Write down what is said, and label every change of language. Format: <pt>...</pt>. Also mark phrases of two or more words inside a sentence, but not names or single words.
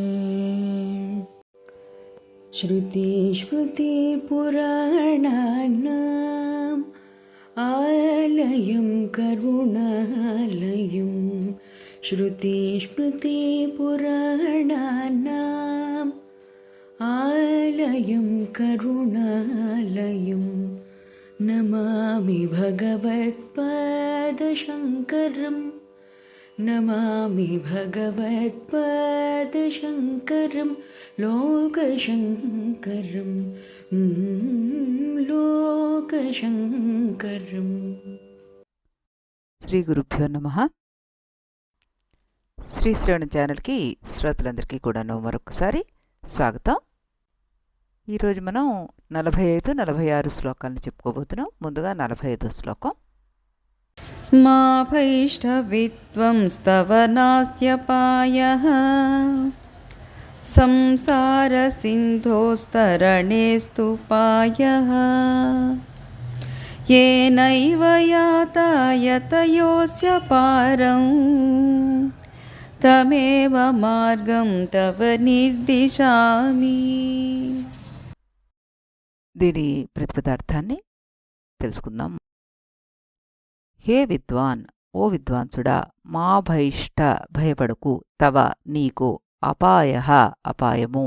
<sa>श्रुतिस्मृतिपुराणानाम् आलयं करुणालयं श्रुतिस्मृतिपुराणानाम् आलयं करुणालयं नमामि भगवत्पादशङ्करं नमामि भगवत्पादशङ्करं लोकशङ्करं లోకశంకరం. శ్రీ గురుభ్యో నమః.</sa> <te>శ్రీ శ్రవణ ఛానల్కి శ్రోతలందరికీ కూడాను మరొకసారి స్వాగతం. ఈరోజు మనం 45, 46 శ్లోకాలను చెప్పుకోబోతున్నాం. ముందుగా 45వ శ్లోకం.</te> <sa>మా భైష్టవిత్వం స్తవనాస్త్యపాయః సంసారసింధోస్తరణేస్తుపాయః येनैव यातायतयोऽस्य पारं तमेव మార్గం తవ నిర్దిశామి.</sa> <te>దీని ప్రతిపదార్థాన్ని తెలుసుకుందాం. హే విద్వాన్, ఓ విద్వాంసుడా,</te> <sa>మా భైష్ట</sa> <te>భయపడకు, తవ నీకు, అపాయః అపాయము,</te>